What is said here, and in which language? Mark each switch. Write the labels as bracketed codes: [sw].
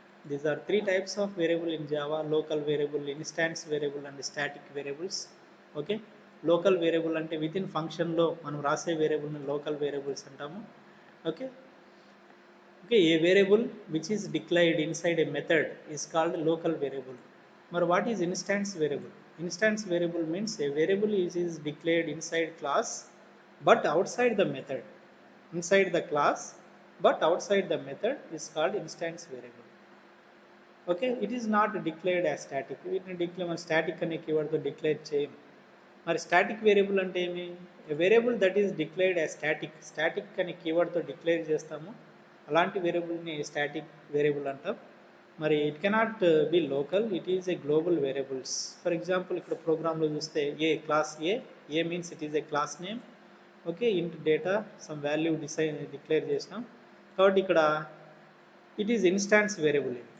[en] These are three types of variable in Java: local variable, instance variable and static variables. [te] Okay, local variable అంటే with in ఫంక్షన్లో మనం రాసే వేరియబుల్ని local variables అంటాము. [en] Okay, okay, a variable which is declared inside a method is called local variable. మరి what is instance variable? Instance variable means a variable is declared inside class but outside the method. Inside the class but outside the method is called instance variable. Okay, it is not declared as static. [te] వీటిని declare static అనే keyword తో declare చేయం. మరి static variable అంటే ఏమి? [en] A variable that is declared as static. [te] Static అనే keyword తో declare చేస్తాము, అలాంటి వేరియబుల్ ని static variable అంటాం. [en] మరి it cannot be local, it is a global variables. For example [te] ఇక్కడ ప్రోగ్రాంలో చూస్తే [en] A class A means it is a class name. [te] Okay, ఇంట్ డేటా సమ్ వాల్యూ డిక్లేర్ చేసినాం. కాబట్టి ఇక్కడ [en] It is instance variable.